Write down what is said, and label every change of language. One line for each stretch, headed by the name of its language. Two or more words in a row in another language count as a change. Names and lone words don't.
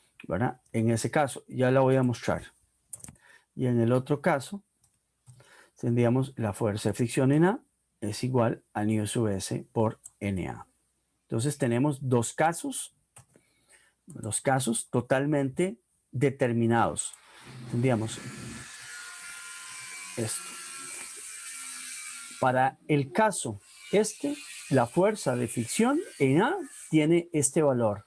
Spanish: ¿verdad? En ese caso, ya la voy a mostrar. Y en el otro caso, tendríamos la fuerza de fricción en A es igual a nu sub S por NA. Entonces tenemos dos casos totalmente determinados. Tendríamos esto. Para el caso la fuerza de fricción en A tiene este valor.